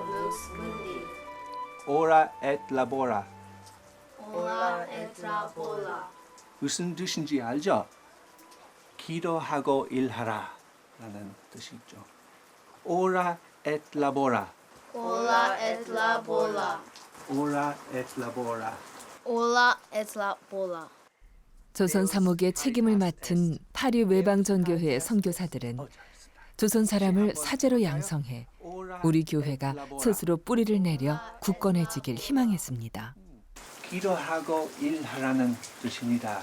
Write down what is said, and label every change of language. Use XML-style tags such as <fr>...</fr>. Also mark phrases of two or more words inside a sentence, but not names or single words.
<la>mundi. Ora et labora. Ora et labora.</la> <ko>무슨 뜻인지 알죠? 기도하고 일하라 라는 뜻이 있죠.</ko> <la>Ora et labora. Ora et labora. Ora et labora. Ora et labora.</la> <ko>조선 사목의 책임을 맡은 파리 외방전교회의 선교사들은 조선 사람을 사제로 양성해 우리 교회가 스스로 뿌리를 내려 굳건해지길 희망했습니다. 기도하고 일하라는 뜻입니다.</ko>